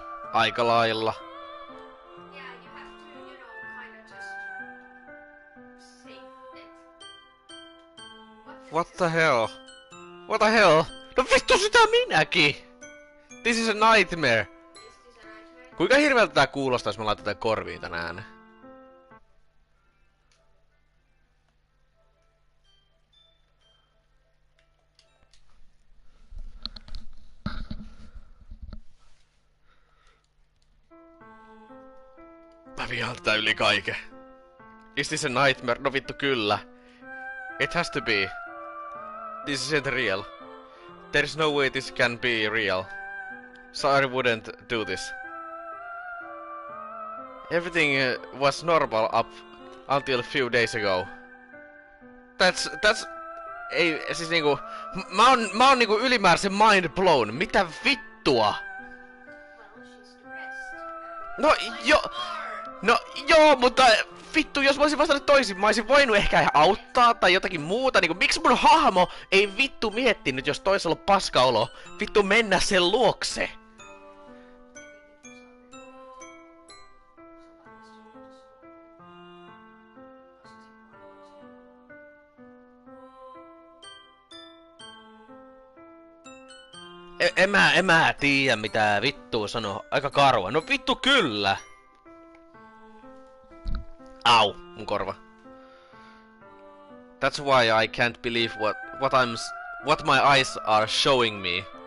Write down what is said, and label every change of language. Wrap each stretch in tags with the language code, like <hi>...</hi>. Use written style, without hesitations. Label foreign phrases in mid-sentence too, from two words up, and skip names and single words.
<fi>Aika lailla.</fi> <en>Yeah, you have to, you know, kind of just say it. What the hell? What the hell?</en> <fi>No vittu sitä minäkin!</fi> <en>This is a nightmare. Is this a nightmare?</en> <fi>Kuinka hirveältä tää kuulostaa, jos mä laitan tän korviin tän äänen? Mä vihaan tätä yli kaiken.</fi> <en>Is this a nightmare?</en> <fi>No vittu kyllä.</fi> <en>It has to be. This isn't real. There's no way this can be real. Sorry wouldn't do this. Everything was normal up until a few days ago. That's...</en> <fi>Ei, siis niinku... Mä oon niinku ylimääräisen</fi> <en>mind blown.</en> <fi>Mitä vittua?</fi> <en>Well, she's depressed.</en> <fi>No jo... No joo, mutta vittu, jos mä olisin vastannut toisin, mä olisin voinut ehkä auttaa tai jotakin muuta. Niinku, miksi mun hahmo ei vittu miettinyt, jos toisella on paskaolo, vittu mennä sen luokse? En mä tiedä mitä vittua sanoo. Aika karua. No vittu kyllä! Au, mun korva.</fi> <en>That's why I can't believe what my eyes are showing me.</en>